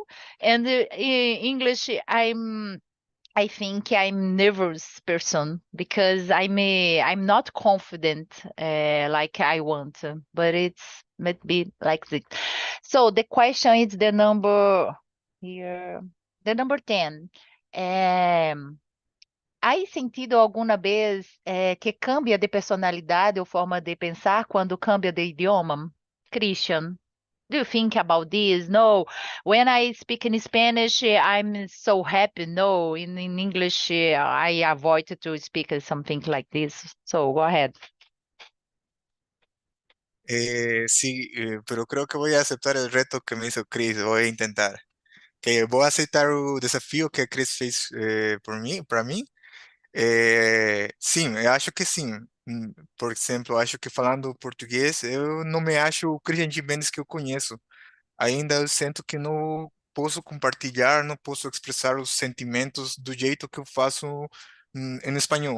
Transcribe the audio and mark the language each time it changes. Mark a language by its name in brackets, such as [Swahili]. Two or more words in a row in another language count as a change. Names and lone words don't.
[English] And English, I think I'm nervous person because I'm not confident like I want, but it's might be like this. So the question is the number here, the number 10. [Spanish] ¿Hay sentido alguna vez que cambia de [Portuguese] personalidade ou [Spanish] forma de pensar quando cambia de idioma? [English] Christian, do you think about this? No. When I speak in Spanish, I'm so happy. No. In English, I avoid to speak something like this. So go ahead. [Spanish] Sí, pero creo que voy a aceptar el reto que me hizo Chris. Voy a intentar. [Portuguese] Que vou aceitar o desafio que a Chris fez por mim, para mim. Sim, eu acho que sim. Por exemplo, eu acho que falando português, eu não me acho o Christian Gimenez que eu conheço. Ainda eu sinto que não posso compartilhar, não posso expressar os sentimentos do jeito que eu faço em espanhol.